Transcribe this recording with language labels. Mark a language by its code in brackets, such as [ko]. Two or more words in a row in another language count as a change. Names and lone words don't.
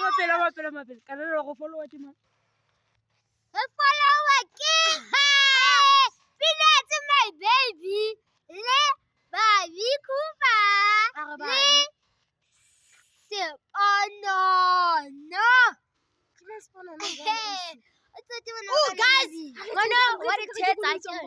[tn] mapele. Ka re go follow ke mang? Follow ke Peanuts [en] my baby [tn] le Baby Kuba le Sponono. [en] Oh guys, wanna what it tastes like?